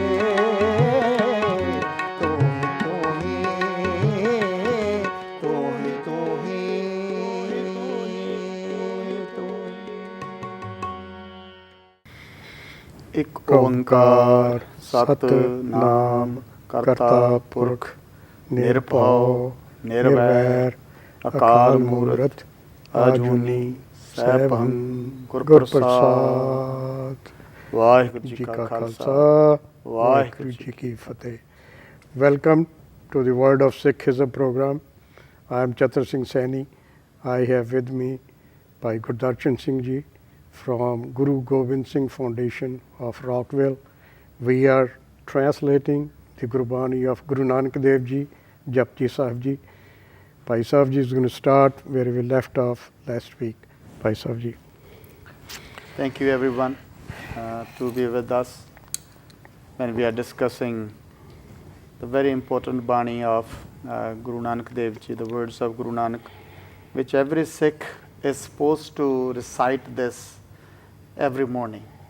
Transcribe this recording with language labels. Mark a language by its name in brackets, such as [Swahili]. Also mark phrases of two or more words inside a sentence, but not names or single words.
[Punjabi] ਇੱਕ ਓਅੰਕਾਰ ਸਤਿਨਾਮੁ ਕਰਤਾ ਪੁਰਖੁ ਨਿਰਭਉ ਨਿਰਵੈਰੁ ਅਕਾਲ ਮੂਰਤਿ ਅਜੂਨੀ ਸੈਭੰ ਗੁਰ ਪ੍ਰਸਾਦਿ। ਵਾਹਿਗੁਰੂ ਜੀ ਕਾ ਖ਼ਾਲਸਾ ਵਾਹਿਗੁਰੂ ਜੀ ਕੀ ਫ਼ਤਹਿ। [English] Welcome to the Word of Sikhism program. I am Chatra Singh Saini. I have with me Bhai Gurdarshan Singh ji from Guru Gobind Singh Foundation of Rockville. We are translating the Gurbani of Guru Nanak Dev Ji, Japji Sahib Ji. Bhai Sahib Ji is going to start where we left off last week. Bhai Sahib Ji. Thank you everyone to be with us when we are discussing the very important Bani of Guru Nanak Dev Ji, the words of Guru Nanak, which every Sikh is supposed to recite this every morning.